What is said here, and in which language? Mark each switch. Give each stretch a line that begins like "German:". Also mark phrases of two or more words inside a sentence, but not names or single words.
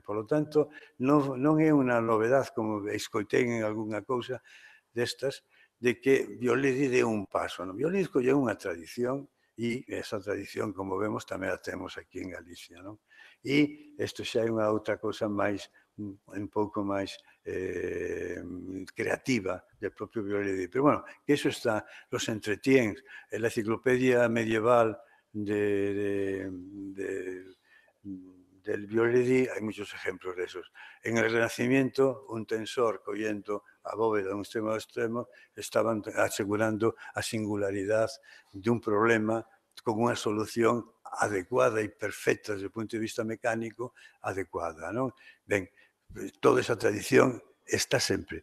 Galician: Por lo tanto, non é unha novedade, como escoitei en algunha cousa destas, de que Viollet dé un paso. Viollet colleu unha tradición e esa tradición, como vemos, tamén a temos aquí en Galicia. E isto xa é unha outra cousa máis, un pouco máis creativa
Spanish: del propio
Galician: Viollet.
Spanish: Pero, bueno, que eso está, los entretiens, en la enciclopedia medieval del Viollet, hai muchos ejemplos de esos. En el Renacimiento,
Galician: un tensor collendo a bóveda de un extremo ao extremo estaban asegurando a singularidade de un problema con unha solución adecuada e perfecta desde o punto de vista mecánico adecuada. Ben, toda esa tradición está sempre.